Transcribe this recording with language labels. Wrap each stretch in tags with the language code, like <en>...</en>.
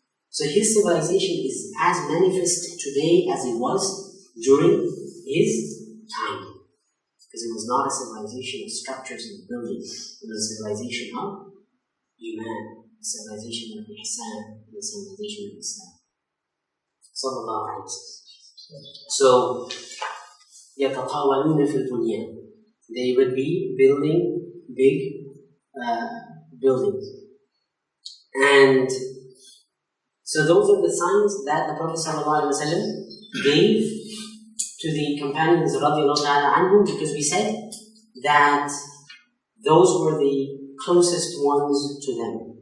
<en>So his civilization is as manifest today as it was during his time. Because it was not a civilization of structures and buildings. It was a civilization of Iman, a civilization of Ihsan, and a civilization of Islam. Sallallahu alayhi wa sallam. So,</en> <ar>يَتَطَاوَلُونَ فِي الْبُنْيَانِ.</ar> <en>They would be building big buildings. And so those are the signs that the Prophet ﷺ gave to the companions radiallahu ta'ala anhum, because we said that those were the closest ones to them.</en>